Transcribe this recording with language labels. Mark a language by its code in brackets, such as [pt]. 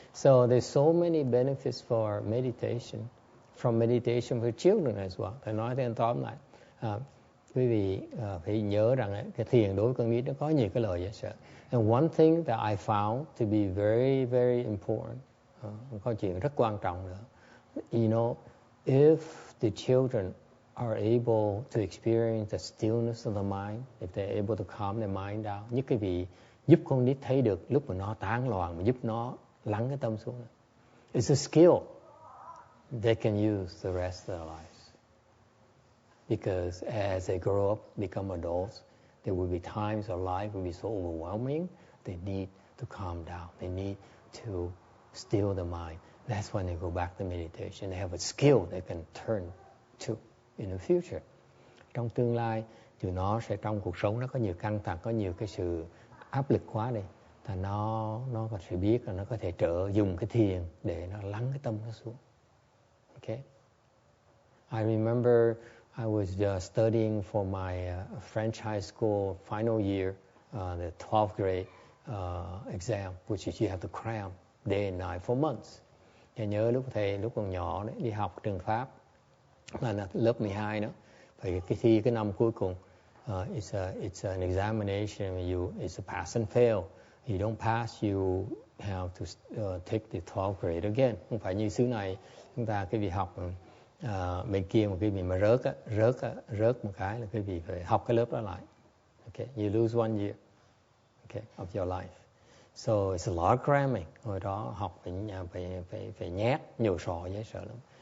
[en] So there's so many benefits for meditation. From meditation for children as well. [vi] Tôi nói thêm tóm lại. Quý vị phải nhớ rằng cái thiền đối với con nít nó có nhiều cái lợi dễ sợ. [en] And one thing that I found to be very, very important, [vi] có chuyện rất quan trọng nữa. [en] You know, if the children are able to experience the stillness of the mind, if they're able to calm their mind down, [vi] nhất cái vị giúp con nít thấy được lúc mà nó tán loạn, mà giúp nó lắng cái tâm xuống. [en] It's a skill they can use the rest of their lives. Because as they grow up, become adults, there will be times our life will be so overwhelming, they need to calm down. They need to still the mind. That's when they go back to meditation. They have a skill they can turn to in the future. [vi] Trong tương lai, tụi nó sẽ trong cuộc sống nó có nhiều căng thẳng, có nhiều cái sự áp lực quá đi. Thì nó có thể biết là nó có thể dùng cái thiền để nó lắng cái tâm nó xuống. [en] Okay? I remember I was studying for my French high school final year, the 12th grade exam, which is you have to cram day and night for months. [vi] Tôi nhớ lúc còn nhỏ đấy, đi học trường Pháp, là lớp 12 đó, phải cái thi cái năm cuối cùng. [en] It's an examination, it's a pass and fail. You don't pass, you have to take the 12th grade again. [vi] Không phải như xứ này, chúng ta cái việc học bên kia một cái vị mà rớt một cái là cái vị phải học cái lớp đó lại. [en] Okay, you lose one year, okay, of your life. So it's a lot of cramming. [vi] Hồi đó học phải nhét nhiều sọ dễ sợ lắm.